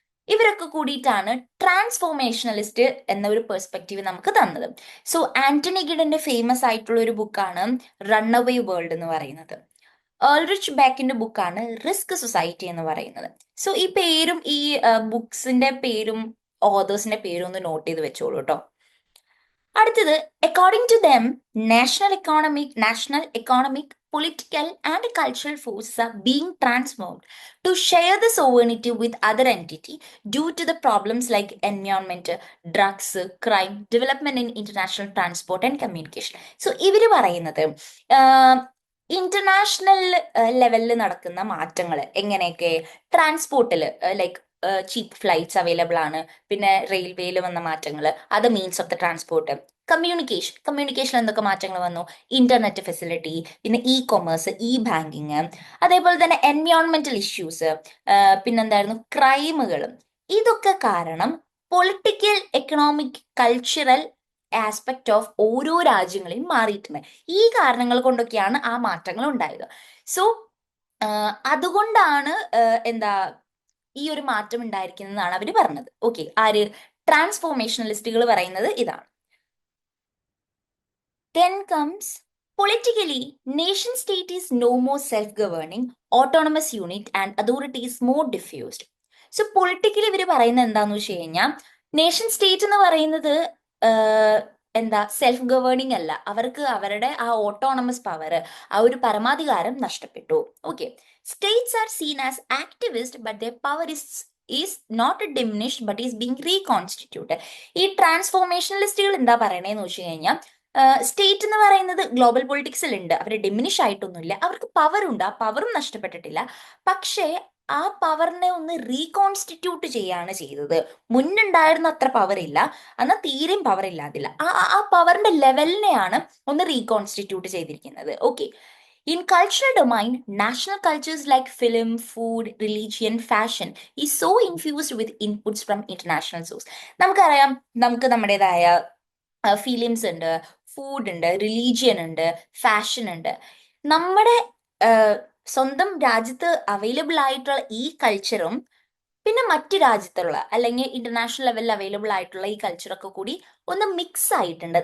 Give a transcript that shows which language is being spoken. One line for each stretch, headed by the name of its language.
Malayalam: ഇവരൊക്കെ കൂടിയിട്ടാണ് ട്രാൻസ്ഫോർമേഷണലിസ്റ്റ് എന്ന ഒരു പെർസ്പെക്റ്റീവ് നമുക്ക് തന്നത്. സോ ആന്റണി ഗിഡന്റെ ഫേമസ് ആയിട്ടുള്ള ഒരു ബുക്കാണ് റൺ അവേ വേൾഡ് എന്ന് പറയുന്നത്. ഓൾറിച്ച് ബെക്കിന്റെ ബുക്കാണ് റിസ്ക് സൊസൈറ്റി എന്ന് പറയുന്നത്. സോ ഈ പേരും ഈ ബുക്സിന്റെ പേരും ഓതേഴ്സിന്റെ പേരും ഒന്ന് നോട്ട് ചെയ്ത് വെച്ചോളൂ കേട്ടോ. അടുത്തത്,
English: According to them national economic political and cultural forces are being transformed to share the sovereignty with other entity due to the problems like environment, drugs, crime, development in international transport and communication.
Malayalam: So ഇവര് പറയുന്നത് international ലെവലിൽ നടക്കുന്ന മാറ്റങ്ങൾ എങ്ങനെയൊക്കെ, ട്രാൻസ്പോർട്ടിൽ like ചീപ്പ് flights available ആണ്, പിന്നെ റെയിൽവേയിൽ വന്ന മാറ്റങ്ങൾ, അത് means of the transport, communication എന്തൊക്കെ മാറ്റങ്ങൾ വന്നു, ഇന്റർനെറ്റ് ഫെസിലിറ്റി, പിന്നെ കൊമേഴ്സ്, ബാങ്കിങ്, അതേപോലെ തന്നെ എൻവയോൺമെന്റൽ ഇഷ്യൂസ്, പിന്നെന്തായിരുന്നു ക്രൈമുകളും. ഇതൊക്കെ കാരണം political, economic, cultural aspect of ഓരോ രാജ്യങ്ങളെയും മാറിയിട്ടുണ്ട്. ഈ കാരണങ്ങൾ കൊണ്ടൊക്കെയാണ് ആ മാറ്റങ്ങൾ ഉണ്ടായത്. സോ അതുകൊണ്ടാണ് എന്താ ഈ ഒരു മാറ്റം ഉണ്ടായിരിക്കുന്നതാണ് അവർ പറഞ്ഞത്. ഓക്കെ. ആര്? ട്രാൻസ്ഫോർമേഷണലിസ്റ്റുകൾ പറയുന്നത് ഇതാണ്.
English: Then comes politically, nation state is no more self-governing, autonomous unit and authority is more diffused.
Malayalam: So politically ഇവർ പറയുന്നത് എന്താന്ന് വെച്ച് കഴിഞ്ഞാൽ നേഷൻ സ്റ്റേറ്റ് എന്ന് പറയുന്നത് എന്താ സെൽഫ് ഗവേണിംഗ് അല്ല, അവർക്ക് അവരുടെ ആ ഓട്ടോണമസ് പവർ, ആ ഒരു പരമാധികാരം നഷ്ടപ്പെട്ടു. Okay.
English: States are seen as activist but their power is not diminished but is being reconstituted.
Malayalam: ഈ ട്രാൻസ്ഫോർമേഷണലിസ്റ്റുകൾ എന്താ പറയണേന്ന് വെച്ച് കഴിഞ്ഞാൽ സ്റ്റേറ്റ് എന്ന് പറയുന്നത് ഗ്ലോബൽ പൊളിറ്റിക്സിൽ ഉണ്ട്, അവർ ഡിമിനിഷ് ആയിട്ടൊന്നുമില്ല, അവർക്ക് പവർ ഉണ്ട്, ആ പവറും നഷ്ടപ്പെട്ടിട്ടില്ല. പക്ഷേ ആ പവറിനെ ഒന്ന് റീകോൺസ്റ്റിറ്റ്യൂട്ട് ചെയ്യാണ് ചെയ്തത്. മുന്നുണ്ടായിരുന്ന അത്ര പവർ ഇല്ല, എന്നാൽ തീരെയും പവർ ഇല്ലാതില്ല, ആ പവറിന്റെ ലെവലിനെയാണ് ഒന്ന് റീകോൺസ്റ്റിറ്റ്യൂട്ട് ചെയ്തിരിക്കുന്നത്. Okay.
English: In cultural domain, national cultures like film, food, religion, fashion is so infused with inputs from international source.
Malayalam: നമുക്കറിയാം, നമുക്ക് നമ്മുടേതായ ഫിലിംസ് ഉണ്ട്, ഫുഡ് ഉണ്ട്, റിലീജിയൻ ഉണ്ട്, ഫാഷൻ ഉണ്ട്. നമ്മുടെ സ്വന്തം രാജ്യത്ത് അവൈലബിൾ ആയിട്ടുള്ള ഈ കൾച്ചറും പിന്നെ മറ്റ് രാജ്യത്തുള്ള അല്ലെങ്കിൽ ഇന്റർനാഷണൽ ലെവലിൽ അവൈലബിൾ ആയിട്ടുള്ള ഈ കൾച്ചറൊക്കെ കൂടി ഒന്ന് മിക്സ് ആയിട്ടുണ്ട്.